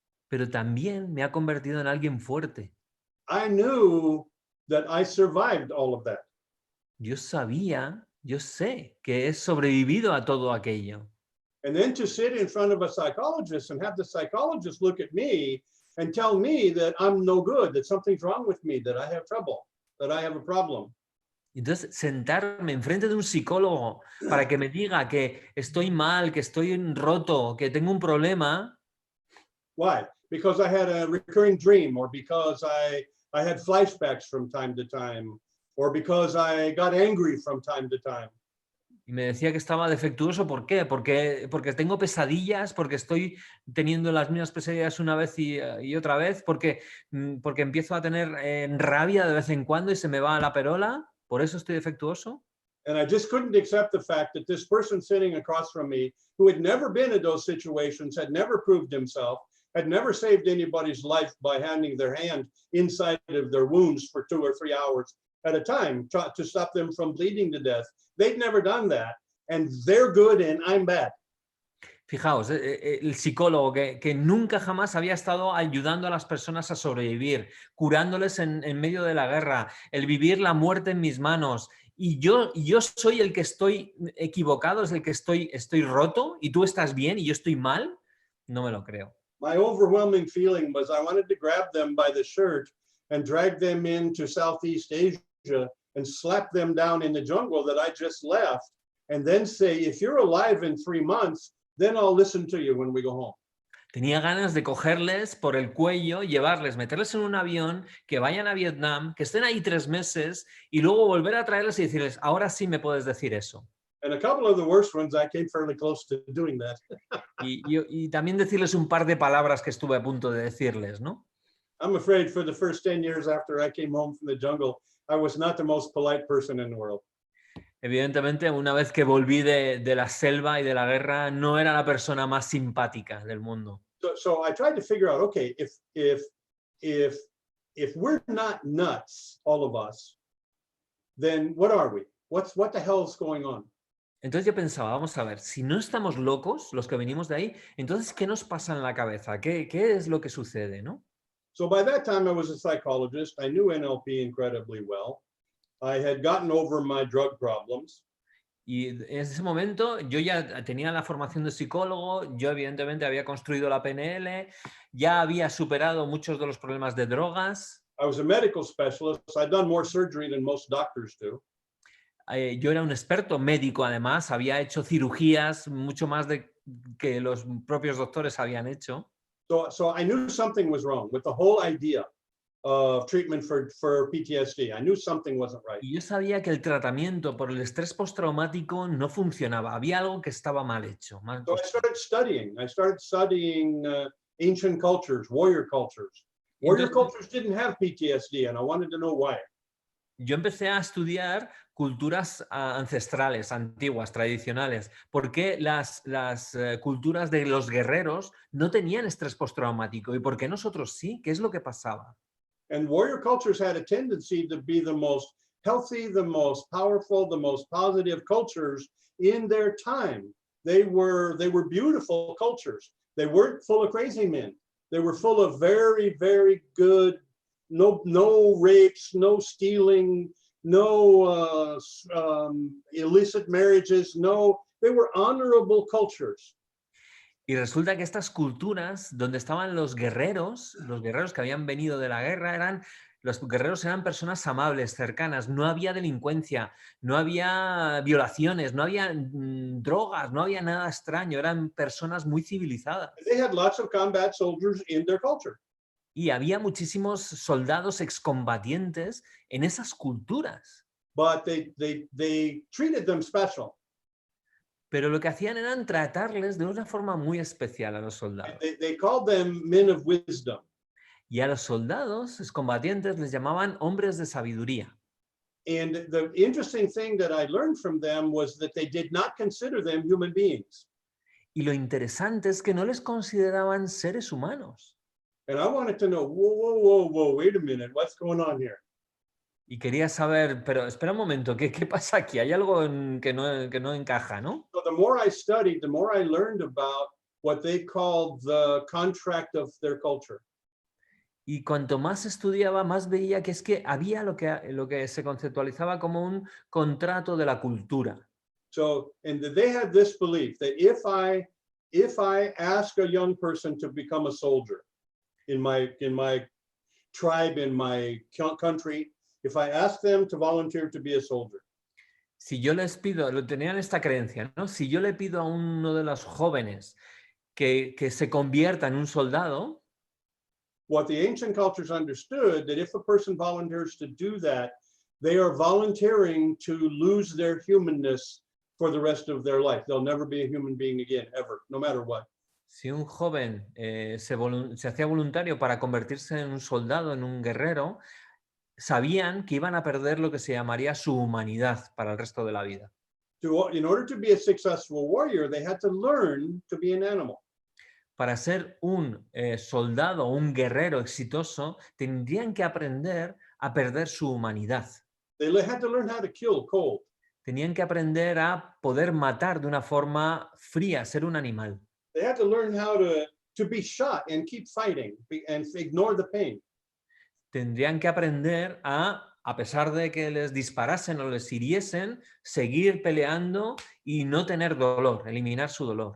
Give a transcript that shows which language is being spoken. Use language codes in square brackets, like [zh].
[es] Pero también me ha convertido en alguien fuerte. [en] I knew that I survived all of that. [es] Yo sé que he sobrevivido a todo aquello. [en] And then to sit in front of a psychologist and have the psychologist look at me and tell me that I'm no good, that something's wrong with me, that I have trouble, that I have a problem. [es] Entonces, sentarme enfrente de un psicólogo para que me diga que estoy mal, que estoy roto, que tengo un problema. [en] Why? Because I had a recurring dream, or because I had flashbacks from time to time, or because I got angry from time to time. [es] Y me decía que estaba defectuoso. ¿Por qué? Porque tengo pesadillas, porque estoy teniendo las mismas pesadillas una vez y otra vez, porque empiezo a tener rabia de vez en cuando y se me va la perola. ¿Por eso estoy defectuoso? [en] And I just couldn't accept the fact that this person sitting across from me, who had never been in those situations, had never proved himself, had never saved anybody's life by handing their hand inside of their wounds for 2 or 3 hours at a time to stop them from bleeding to death. They'd never done that, and they're good and I'm bad. [es] Fijaos, el psicólogo que nunca jamás había estado ayudando a las personas a sobrevivir, curándoles en medio de la guerra, el vivir la muerte en mis manos. Y yo soy el que estoy equivocado, es el que estoy roto y tú estás bien y yo estoy mal. No me lo creo. [en] My overwhelming feeling was I wanted to grab them by the shirt and drag them into Southeast Asia and slap them down in the jungle that I just left, and then say, if you're alive in 3 months, then I'll listen to you when we go home. [es] Tenía ganas de cogerles por el cuello, llevarles, meterles en un avión, que vayan a Vietnam, que estén ahí 3 meses y luego volver a traerles y decirles, ahora sí me puedes decir eso. [en] And a couple of the worst ones, I came fairly close to doing that. [es] Y también decirles un par de palabras que estuve a punto de decirles, ¿no? [en] I'm afraid for the first 10 years after I came home from the jungle, I was not the most polite person in the world. [es] Evidentemente, una vez que volví de la selva y de la guerra, no era la persona más simpática del mundo. [en] So I tried to figure out, okay, if we're not nuts, all of us, then what are we? What the hell's going on? [es] Entonces yo pensaba, vamos a ver, si no estamos locos, los que venimos de ahí, entonces, ¿qué nos pasa en la cabeza? ¿Qué es lo que sucede, no? [en] So by that time, I was a psychologist. I knew NLP incredibly well. I had gotten over my drug problems. [es] Y en ese momento yo ya tenía la formación de psicólogo, yo evidentemente había construido la PNL, ya había superado muchos de los problemas de drogas. [en] I was a medical specialist. I'd done more surgery than most doctors do. [es] Yo era un experto médico, además, había hecho cirugías mucho más que los propios doctores habían hecho. [en] So I knew something was wrong with the whole idea of treatment for PTSD. I knew something wasn't right. [es] Y yo sabía que el tratamiento por el estrés postraumático no funcionaba, había algo que estaba mal hecho. [en] So I started studying ancient cultures, warrior cultures. Warrior cultures didn't have PTSD, and I wanted to know why. [es] Yo empecé a estudiar culturas ancestrales, antiguas, tradicionales. ¿Por qué las culturas de los guerreros no tenían estrés postraumático? ¿Y por qué nosotros sí? ¿Qué es lo que pasaba? [en] And warrior cultures had a tendency to be the most healthy, the most powerful, the most positive cultures in their time. They were beautiful cultures. They weren't full of crazy men. They were full of very, very good, no rapes, no stealing, no illicit marriages, they were honorable cultures. [es] Y resulta que estas culturas donde estaban los guerreros que habían venido de la guerra, los guerreros eran personas amables, cercanas, no había delincuencia, no había violaciones, no había drogas, no había nada extraño, eran personas muy civilizadas. [en] They had lots of combat soldiers in their culture. [es] Y había muchísimos soldados excombatientes en esas culturas. [en] But they treated them special. [es] Pero lo que hacían eran tratarles de una forma muy especial a los soldados. [en] They called them men of wisdom. [es] Y a los soldados excombatientes les llamaban hombres de sabiduría. [en] And the interesting thing that I learned from them was that they did not consider them human beings. [es] Y lo interesante es que no les consideraban seres humanos. [en] And I wanted to know, whoa, wait a minute, what's going on here? [es] Y quería saber, pero espera un momento, ¿qué pasa aquí? Hay algo que no encaja, ¿no? [en] So the more I studied, the more I learned about what they called the contract of their culture. [es] Y cuanto más estudiaba, más veía que es que había lo que se conceptualizaba como un contrato de la cultura. [en] So, and they had this belief that if I ask a young person to become a soldier in my tribe, in my country, if I ask them to volunteer to be a soldier. [es] Si yo les pido, tenían esta creencia, ¿no? Si yo le pido a uno de los jóvenes que se convierta en un soldado, [en] what the ancient cultures understood, that if a person volunteers to do that, they are volunteering to lose their humanness for the rest of their life. They'll never be a human being again, ever, no matter what. [es] Si un joven se hacía voluntario para convertirse en un soldado, en un guerrero, sabían que iban a perder lo que se llamaría su humanidad para el resto de la vida. [en] In order to be a successful warrior, they had to learn to be an animal. [es] Para ser un soldado o un guerrero exitoso, tendrían que aprender a perder su humanidad. [en] They had to learn how to kill cold. [es] Tenían que aprender a poder matar de una forma fría, ser un animal. [en] They had to learn how to be shot and keep fighting and ignore the pain. [es] Tendrían que aprender a pesar de que les disparasen o les hiriesen, seguir peleando y no tener dolor, eliminar su dolor.